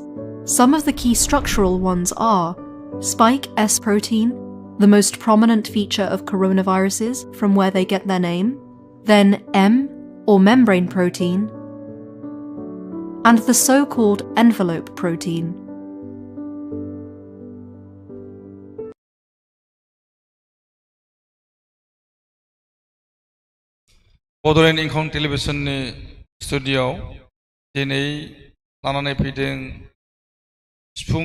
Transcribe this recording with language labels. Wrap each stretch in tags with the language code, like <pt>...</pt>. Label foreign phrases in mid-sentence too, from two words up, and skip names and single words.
<en>Some of the key structural ones are spike S protein, the most prominent feature of coronaviruses from where they get their name, then M, or membrane protein, and the so-called envelope protein.</en> <brx>बड'लेण्ड इंखं टेलिभिजननि स्टुडिय'आव दिनै लानानै फैदों सिफुं</brx>